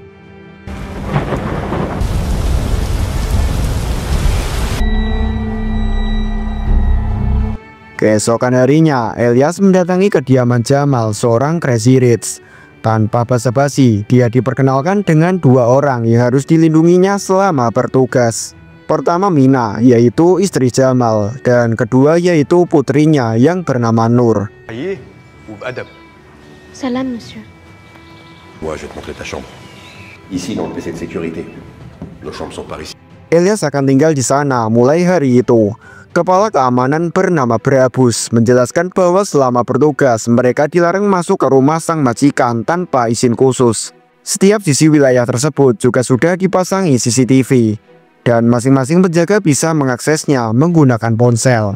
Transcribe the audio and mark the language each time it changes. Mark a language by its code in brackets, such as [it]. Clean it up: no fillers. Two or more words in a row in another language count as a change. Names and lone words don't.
[id] Keesokan harinya, Elias mendatangi kediaman Jamal, seorang [en] Crazy Rich. [id] Tanpa basa-basi, dia diperkenalkan dengan dua orang yang harus dilindunginya selama bertugas. Pertama Mina, yaitu istri Jamal, dan kedua yaitu putrinya yang bernama Nur. [fr] Salam, monsieur. Moi, je vais te montrer ta chambre. Ici, dans le PC de sécurité. Nos chambres sont par ici. [id] Elias akan tinggal di sana mulai hari itu. Kepala keamanan bernama Brabus menjelaskan bahwa selama bertugas mereka dilarang masuk ke rumah sang majikan tanpa izin khusus. Setiap sisi wilayah tersebut juga sudah dipasangi CCTV dan masing-masing penjaga bisa mengaksesnya menggunakan ponsel.